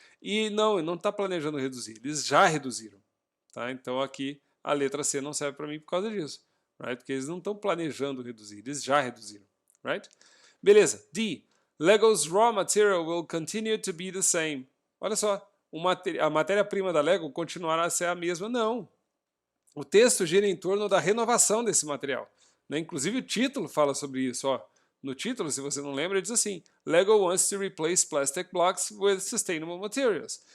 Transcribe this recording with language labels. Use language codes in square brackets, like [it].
[pt] E não, ele não está planejando reduzir, eles já reduziram. Tá? Então aqui a letra C não serve para mim por causa disso, right? Porque eles não estão planejando reduzir, eles já reduziram. Right? Beleza, D. [en] Lego's raw material will continue to be the same. [pt] Olha só, a matéria-prima da Lego continuará a ser a mesma? Não. O texto gira em torno da renovação desse material, né? Inclusive o título fala sobre isso. Ó. No título, se você não lembra, ele diz assim: [en] Lego wants to replace plastic blocks with sustainable materials.